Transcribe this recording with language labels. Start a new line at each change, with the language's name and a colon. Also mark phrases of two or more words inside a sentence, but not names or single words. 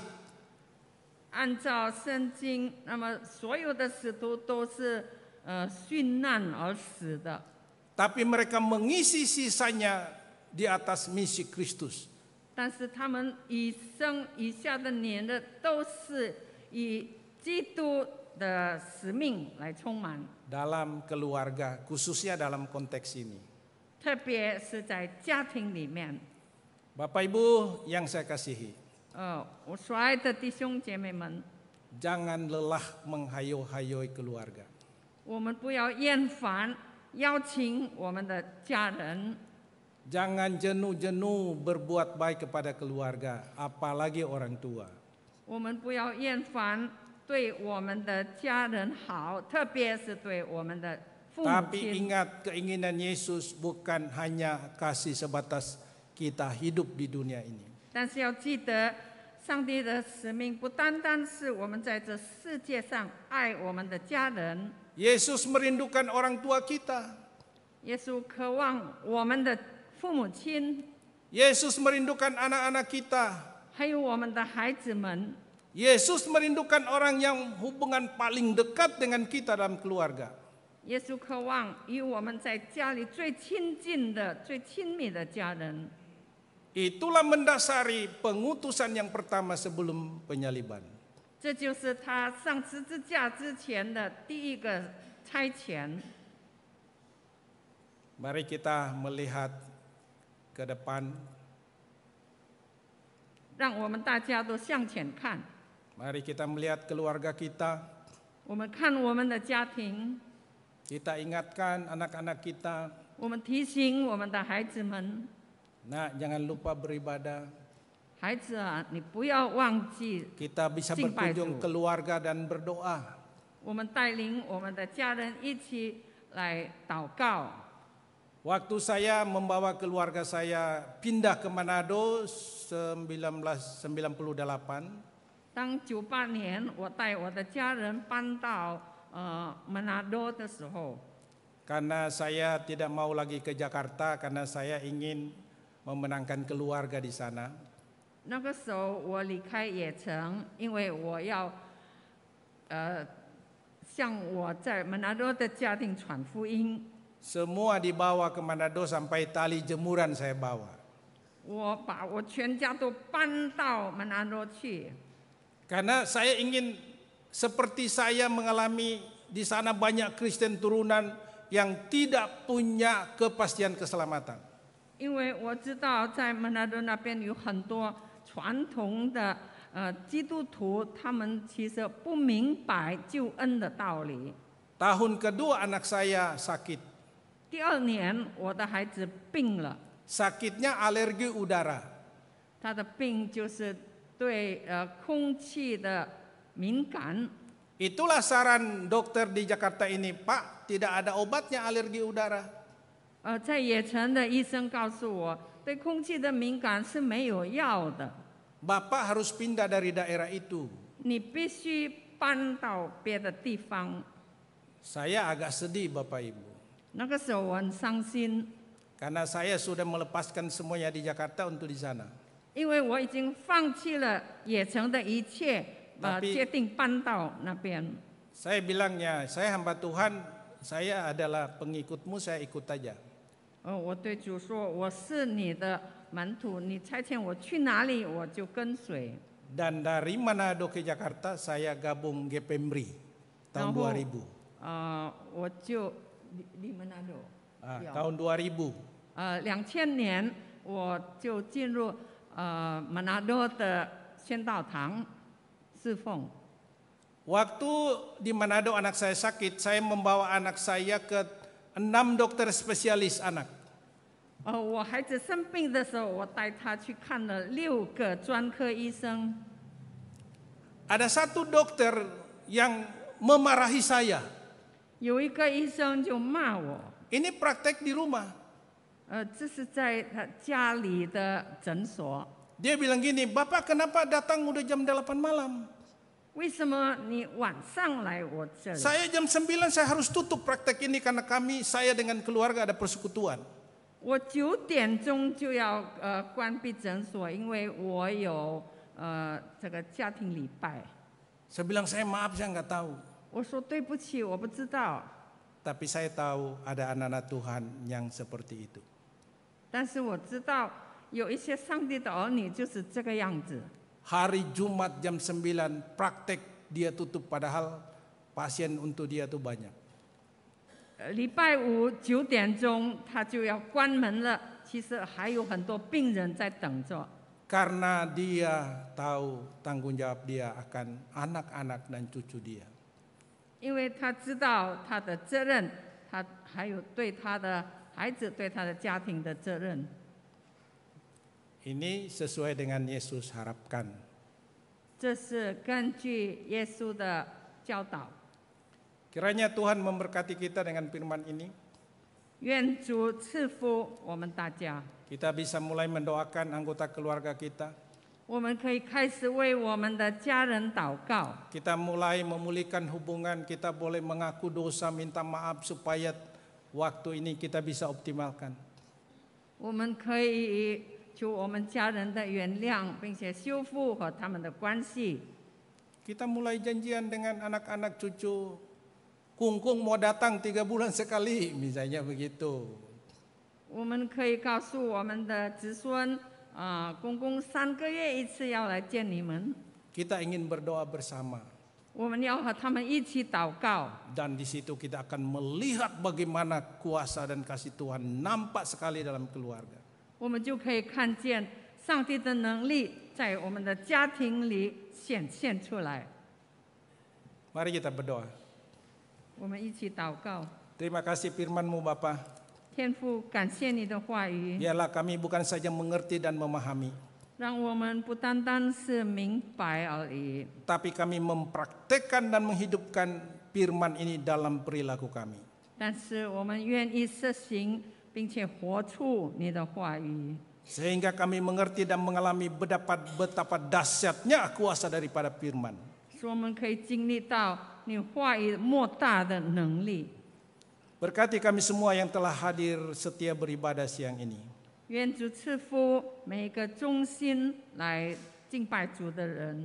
Chinese: 按照圣经，那么所有的使徒都是殉难而死的。
Indonesian: Tapi mereka mengisi sisanya di atas misi Kristus.
Chinese: 但是他们一生余下的年的都是以基督的使命来充满，
Indonesian: Dalam keluarga, khususnya dalam konteks ini.
Chinese: 特别是在家庭里面。
Indonesian: Bapak Ibu yang saya kasihi,
Chinese: 我所爱的弟兄姐妹们，
Indonesian: jangan lelah menghayal-hayal keluarga.
Chinese: 我们不要厌烦邀请我们的家人，
Indonesian: Jangan jenuh-jenuh berbuat baik kepada keluarga, apalagi orang tua.
Chinese: 我们不要厌烦对我们的家人好，特别是对我们的父母
Indonesian: Tapi
Chinese: 亲。
Indonesian: ingat, keinginan Yesus bukan hanya kasih sebatas kita hidup di dunia ini.
Chinese: 但是要记得，上帝的使命不单单是我们在这世界上爱我们的家人，
Indonesian: Yesus merindukan orang tua kita.
Chinese: 耶稣渴望我们的父母亲，
Indonesian: Yesus merindukan anak-anak kita.
Chinese: 还有我们的孩子们。
Indonesian: Yesus merindukan orang yang hubungan paling dekat dengan kita dalam keluarga.
Chinese: 耶稣渴望与我们在家里最亲近的、最亲密的家人。
Indonesian: Itulah mendasari pengutusan yang pertama sebelum penyaliban.
Chinese: 这就是他上十字架之前的第一个差遣。
Indonesian: Mari kita melihat ke depan.
Chinese: 让我们大家都向前看，
Indonesian: Mari kita melihat keluarga kita.
Chinese: 我们看我们的家庭，
Indonesian: Kita ingatkan anak-anak kita.
Chinese: 我们提醒我们的孩子们，
Indonesian: Nah, jangan lupa beribadah.
Chinese: 孩子啊，你不要忘记，
Indonesian: Kita bisa Simpai berkunjung dulu. keluarga dan berdoa.
Chinese: 我们带领我们的家人一起来祷告。
Indonesian: Waktu saya membawa keluarga saya pindah ke Manado 1998,
Chinese: 当98年我带我的家人搬到Manado 的时候，
Indonesian: karena saya tidak mau lagi ke Jakarta karena saya ingin memenangkan keluarga di sana.
Chinese: 那个时候我离开野城，因为我要向我在 Manado 的家庭传福音。
Indonesian: Semua dibawa ke Manado sampai tali jemuran saya bawa.
Chinese: 我把我全家都搬到 Manado 去，
Indonesian: Karena saya ingin seperti saya mengalami di sana banyak Kristen turunan yang tidak punya kepastian keselamatan.
Chinese: 因为我知道在 Manado 那边有很多传统的基督徒，他们其实不明白救恩的道理。
Indonesian: Tahun kedua anak saya sakit.
Chinese: 第2年，我的孩子病了，
Indonesian: Sakitnya alergi udara.
Chinese: 他的病就是对空气的敏感。
Indonesian: Itulah saran dokter di Jakarta ini, Pak, tidak ada obatnya alergi udara.
Chinese: 在野城的医生告诉我，对空气的敏感是没有药的，
Indonesian: Bapak harus pindah dari daerah itu.
Chinese: 你必须搬到别的地方。
Indonesian: Saya agak sedih Bapak Ibu.
Chinese: 那个时候我很伤心，
Indonesian: Karena saya sudah melepaskan semuanya di Jakarta untuk di sana.
Chinese: 因为我已经放弃了野城的一切，决定搬到那边。
Indonesian: Saya bilangnya, saya hamba Tuhan, saya adalah pengikutmu, saya ikut aja.
Chinese: 我对主说，我是你的门徒，你差遣我去哪里，我就跟随。
Indonesian: Dan dari Manado ke Jakarta, saya gabung GPMRI tahun 2000.
Chinese: 我就离 Manado。
Indonesian: tahun 2000.
Chinese: 2000 年我就进入Manado 的宣道堂侍奉。
Indonesian: Waktu di Manado anak saya sakit, saya membawa anak saya ke 6 dokter spesialis anak.
Chinese: 我孩子生病的时候，我带他去看了6个专科医生。
Indonesian: Ada satu dokter yang memarahi saya.
Chinese: 有一个医生就骂我，
Indonesian: Ini praktek di rumah.
Chinese: 这是在他家里的诊所。
Indonesian: Dia bilang gini, Bapak kenapa datang udah jam 8 malam?
Chinese: 为什么你晚上来我这里？
Indonesian: Saya jam 9 saya harus tutup praktek ini karena saya dengan keluarga ada persekutuan.
Chinese: 我9点钟就要关闭诊所，因为我有这个家庭礼拜。
Indonesian: Saya bilang saya maaf saya nggak tahu.
Chinese: 我说对不起，我不知道。
Indonesian: Tapi saya tahu ada anak-anak Tuhan yang seperti itu.
Chinese: 但是我知道有一些上帝的儿女就是这个样子。
Indonesian: Hari Jumat jam 9 praktek dia tutup padahal pasien untuk dia tuh banyak.
Chinese: 礼拜5 9点钟他就要关门了，其实还有很多病人在等着。
Indonesian: Karena dia tahu tanggung jawab dia akan anak-anak dan cucu dia.
Chinese: 因为他知道他的责任，他还有对他的孩子、对他的家庭的责任。
Indonesian: Ini sesuai dengan Yesus harapkan.
Chinese: 这是根据耶稣的教导。
Indonesian: Kiranya Tuhan memberkati kita dengan firman ini.
Chinese: 愿主赐福我们大家。
Indonesian: Kita bisa mulai mendoakan anggota keluarga kita.
Chinese: 我们可以开始为我们的家人祷告。
Indonesian: Kita mulai memulihkan hubungan, kita boleh mengaku dosa, minta maaf supaya waktu ini kita bisa optimalkan.
Chinese: 我们可以求我们家人的原谅，并且修复和他们的关系。
Indonesian: Kita mulai janjian dengan anak-anak cucu. Kungkung mau datang 3 bulan sekali, misalnya begitu.
Chinese: 我们可以告诉我们的子孙， 公公3个月1次要来见你们，
Indonesian: Kita ingin berdoa bersama.
Chinese: 我们要和他们一起祷告。
Indonesian: Dan di situ kita akan melihat bagaimana kuasa dan kasih Tuhan nampak sekali dalam keluarga.
Chinese: 我们就可以看见上帝的能力在我们的家庭里显现出来。
Indonesian: Mari kita berdoa.
Chinese: 我们一起祷告。
Indonesian: Terima kasih firman-Mu Bapa.
Chinese: 天父，感谢你的话语，
Indonesian: Biarlah kami bukan saja mengerti dan memahami,
Chinese: 让我们不单单是明白而已，
Indonesian: tapi kami mempraktekkan dan menghidupkan firman ini dalam perilaku kami.
Chinese: 但是我们愿意实行，并且活出你的话语，
Indonesian: Sehingga kami mengerti dan mengalami betapa dahsyatnya kuasa daripada firman.
Chinese: 使我们可以经历到你话语莫大的能力。
Indonesian: Berkati kami semua yang telah hadir setia beribadah siang ini.
Chinese: 愿主赐福每一个忠心来敬拜主的人。